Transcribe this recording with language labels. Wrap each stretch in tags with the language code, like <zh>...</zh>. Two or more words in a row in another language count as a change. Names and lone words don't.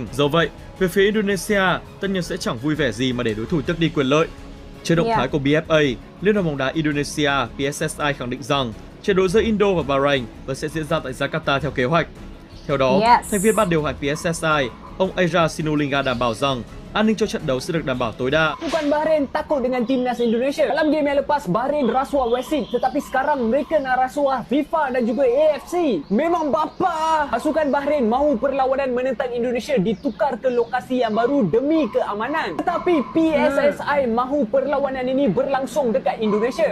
<vi>Do vậy, về phía Indonesia tất nhiên sẽ chẳng vui vẻ gì mà để đối thủ tước đi quyền lợi. Trước động thái của BFA, Liên đoàn bóng đá Indonesia PSSI khẳng định rằng trận đấu giữa Indo và Bahrain vẫn sẽ diễn ra tại Jakarta theo kế hoạch. Theo đó, thành viên ban điều hành PSSI, ông Eira Sinulinga đảm bảo rằng an ninh cho trận đấu sẽ được đảm bảo tối đa.</vi> <ms>Bukan Bahrain takut dengan timnas Indonesia. Dalam game yang lepas Bahrain rasuah wasit, tetapi sekarang mereka nak rasuah FIFA dan juga AFC. Memang bapa. Pasukan Bahrain mahu perlawanan menentang Indonesia ditukar ke lokasi yang baru demi keamanan. Tetapi PSSI mahu perlawanan ini berlangsung dekat Indonesia.</ms>